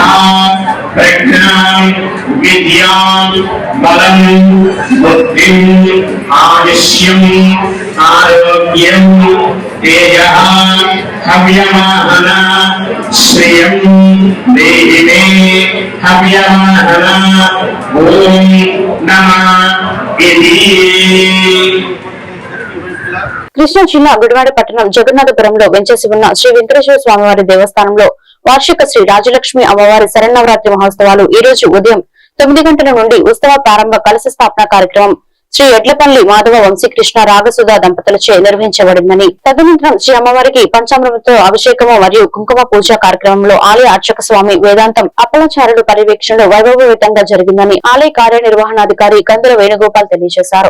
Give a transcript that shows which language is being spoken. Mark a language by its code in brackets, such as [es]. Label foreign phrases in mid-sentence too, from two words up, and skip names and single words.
[sa] प्रज्ञां विद्यां बलं बुद्धिं आयुष्यं आरोग्यं तेजः हव्यमाहना श्रियं देहि मे हव्यमाहना ओम नमः इति। [te] కృష్ణా జిల్లా గుడివాడ పట్టణం జగన్నాథపురంలో వెంచేసి ఉన్న శ్రీ వెంకటేశ్వర స్వామివారి దేవస్థానంలో వార్షిక శ్రీ రాజలక్ష్మి అమ్మవారి శరన్నవరాత్రి మహోత్సవాలు ఈ రోజు ఉదయం 9 గంటల నుండి ఉత్సవ ప్రారంభ కలశ స్థాపన కార్యక్రమం శ్రీ ఎడ్లపల్లి మాధవ వంశీకృష్ణ రాగసుధా దంపతులచే నిర్వహించబడిందని తదనంతరం శ్రీ అమ్మవారికి పంచామృతంతో అభిషేకము మరియు కుంకుమ పూజ కార్యక్రమంలో ఆలయ అర్చక స్వామి వేదాంతం అప్పలాచార్యులు పర్యవేక్షణలో వైభవోపేతంగా జరిగిందని ఆలయ కార్యనిర్వహణాధికారి కందుల వేణుగోపాల్ తెలియజేశారు.